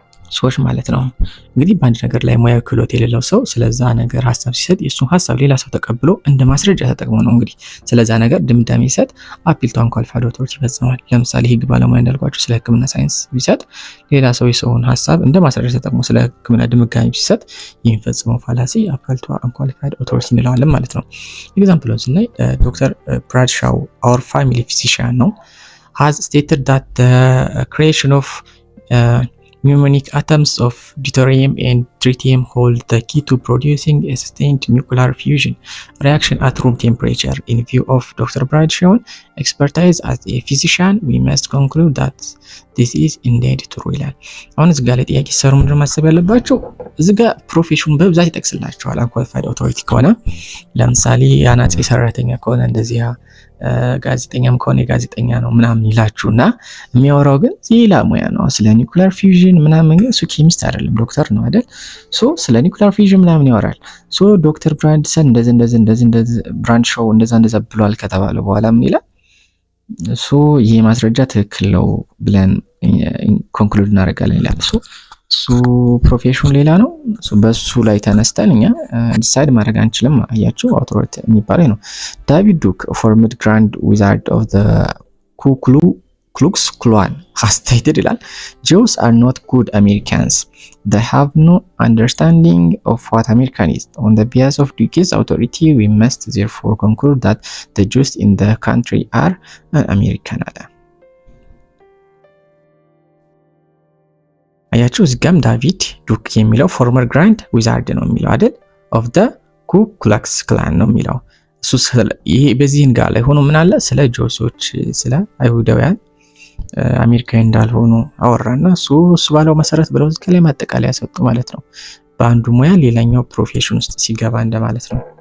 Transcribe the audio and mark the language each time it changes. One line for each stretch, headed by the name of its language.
Amharic: ሰዎች ማለት ነው። እንግዲህ በአንድ ነገር ላይ ሙያዊ ክህሎት የሌለው ሰው ስለዛ ነገር ሀሳብ ሲሰጥ የእሱን ሀሳብ ሌላ ሰው ተቀብሎ እንደ ማስረጃ ተጠቅሞ ነው እንግዲህ ስለዛ ነገር ድምዳሜ ሲሰጥ አፒል ቱ አንኳሊፋይድ ኦቶሪቲ ይፈጽማል። ለምሳሌ ህግ ባለሙያ እንዳልኳቸው ስለ ሕክምና ሳይንስ ቢሰጥ ሌላ ሰው የሰውን ሀሳብ እንደ ማስረጃ ተጠቅሞ ስለ ሕክምና ድምዳሜ ሲሰጥ የሚፈጽመው ፋላሲ አፒል ቱ አንኳሊፋይድ ኦቶሪቲ እንለዋለን ማለት ነው። ኤግዛምፕሉን ስናይ ዶክተር ብራድሻው
English: our family physician
Amharic: ነው
English: has stated that the creation of mnemonic atoms of deuterium and tritium hold the key to producing a sustained nuclear fusion reaction at room temperature. In view of Dr. Bradshaw's expertise as a physician, we must conclude that this is indeed true
Amharic: ይላል። አሁን እዚህ ጋር ላይ ጥያቄ ሰሩ ምንድነው ማሰብ ያለባቸው? እዚህ ጋር ፕሮፌሽኑን በብዛት ይጠቅስላቸዋል። አንኳሊፋይድ ኦቶሪቲ ከሆነ ለምሳሌ የአናጺ ሰራተኛ ከሆነ እንደዚህ ጋዜጠኛም ከሆነ ጋዜጠኛ ነው ምናምን ይላችሁና የሚያወራው ግን ሌላ ሙያ ነው። ስለ ኒውክሊየር ፊውዥን ምናምን እሱ ኬሚስት አይደለም ዶክተር ነው አይደል? ሶ ስለ ኒውክሊየር ፊውዥን ምናምን ያወራል። ሶ ዶክተር ብራንድሰን እንደዚህ ብራንድሻው እንደዛ ብሏል ከተባለ በኋላ ምን ይላል? ሶ ይሄ ማስረጃ ትክክል ነው ብለን ኮንክሉድ እናደርጋለን ይላል። ሶ ፕሮፌሽኑ ሌላ ነው። በሱ ላይ ተነስተን እኛ ዲሳይድ ማድረግ አንችልም። አያችሁ አውቶሪቲ የሚባለው ነው። ዳቪድ ዱክ ፎርምድ ግራንድ ዊዛርድ ኦፍ ዘ ክሉክስ ክላን
English: has stated
Amharic: ይላል
English: Jews are not good Americans. They have no understanding of what American is. On the basis of Duke's authority, we must therefore conclude that the Jews in the country are American
Amharic: አለ። አያችሁ እዚህ ጋም ዳቪድ ዱክ የሚለው ፎርመር ግራንድ ዊዛርድ ነው የሚለው አይደል? ኦፍ ዘ ኩ ክላክስ ክላን ነው የሚለው እሱ። ይሄ በዚህን ጋር ላይ ሆኖ ምን አለ ስለ ጆሶች ስለ አይሁዳውያን አሜሪካዊ እንዳልሆኑ አወራና እሱ ባለው መሰረት ብለው እዚህ ላይ ማጠቃለያ ሰጡ ማለት ነው። በአንዱ ሙያ ሌላኛው ፕሮፌሽን ውስጥ ሲገባ እንደማለት ነው።